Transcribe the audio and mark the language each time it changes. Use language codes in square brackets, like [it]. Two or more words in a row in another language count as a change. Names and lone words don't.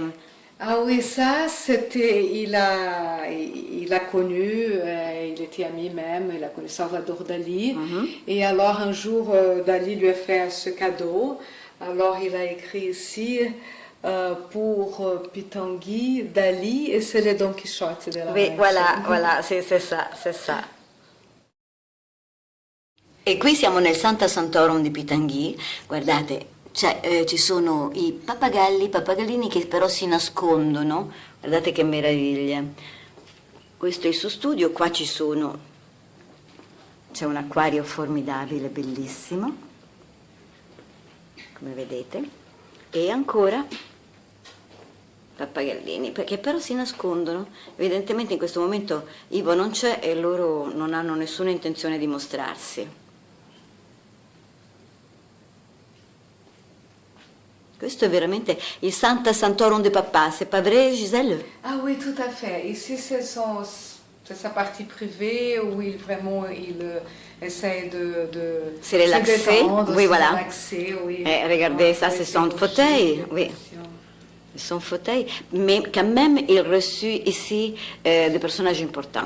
[fr] Ah oui, ça, c'était, il a connu, il était ami même, il a connu Salvador Dali. Et alors un jour, Dali lui a fait ce cadeau. Alors il a écrit ici pour Pitangui, Dali, et c'est le Don Quichotte de la Oui, Manche. voilà, c'est ça, c'est ça. [it] E qui siamo nel [la] Santa Santorum [it] di Pitangui, guardate, ci sono i pappagallini che però si nascondono, guardate che meraviglia. Questo è il suo studio, qua c'è un acquario formidabile, bellissimo, come vedete, e ancora pappagallini, perché però si nascondono. Evidentemente in questo momento Ivo non c'è e loro non hanno nessuna intenzione di mostrarsi. Questo è veramente il [la] Santa Santorum [it] de Papa, [fr] c'est pas vrai, [it] Gisèle? [fr] Ah oui, tout à fait. Ici, c'est sa partie privée où il essaie de Se relaxer, détendre, oui, se voilà. relaxer, oui. Regardez, ça, Ouais, c'est son c'est fauteuil, aussi, oui. bien sûr. Son fauteuil, mais quand même, il reçut ici des personnages importants.